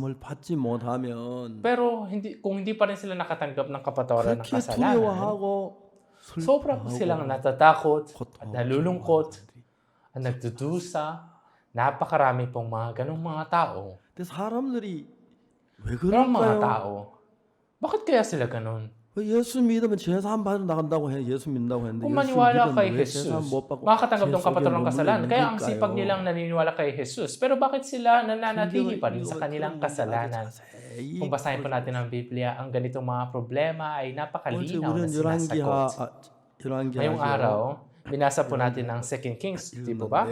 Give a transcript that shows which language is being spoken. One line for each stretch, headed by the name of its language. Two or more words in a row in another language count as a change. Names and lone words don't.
Filipino: Pero kung hindi pa rin sila nakatanggap ng kapatawaran ng kasalanan, sobra po silang natatakot at nalulungkot at nagdudusa. Napakarami pong mga ganong mga tao. Pero ang mga tao, bakit kaya sila ganon?
Korean: 예수 믿으면 죄 사함 받으러 나간다고 해. 예수 믿는다고 했는데
Filipino: Kung maniwala kay Jesus, makakatanggap ng kapatawaran ng kasalanan. Kaya ang sipag nilang naniniwala kay Jesus. Pero bakit sila nananatili pa rin sa kanilang kasalanan? Kung basahin po natin ang Biblia, ang ganitong mga problema ay napakalinaw na sinasagot. Ngayong araw, binasa po natin ang 2 Kings, di po ba?